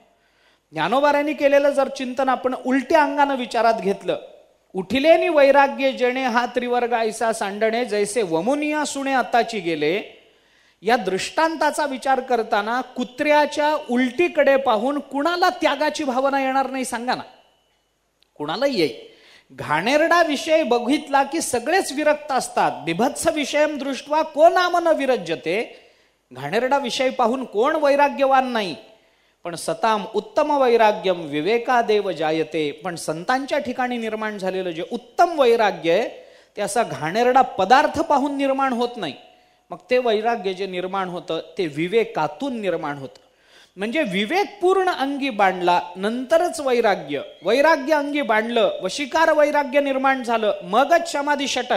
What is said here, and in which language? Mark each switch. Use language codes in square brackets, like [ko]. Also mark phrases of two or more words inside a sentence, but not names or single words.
[mr] ज्ञानोबाऱ्यांनी केलेलं जर चिंतन आपण उलट्या अंगानं विचारात घेतलं, उठिलेनी वैराग्य जेणे हा त्रिवर्ग ऐसा सांडणे, जैसे वमुनिया सुणे आताची गेले, या दृष्टांताचा विचार करताना कुत्र्याच्या उलटीकडे पाहून कुणाला त्यागाची भावना येणार नाही सांगा ना? कुणालाही येईल. घाणेरडा विषय बघितला की सगळेच विरक्त असतात. [sa] बिभत्स विषयम दृष्ट्वा को नाम न विरज्यते. [mr] घाणेरडा विषय पाहून कोण वैराग्यवान नाही. [sa] पण सताम उत्तम वैराग्यम विवेकादेव जायते. [mr] पण संतांच्या ठिकाणी निर्माण झालेलं जे उत्तम वैराग्य आहे ते असा घाणेरडा पदार्थ पाहून निर्माण होत नाही. मग ते वैराग्य जे निर्माण होतं ते विवेकातून निर्माण होतं. म्हणजे विवेकपूर्ण अंगी बांधला नंतरच वैराग्य. वैराग्य अंगी बांधलं, वशिकार वैराग्य निर्माण झालं, मगच समाधी षटक.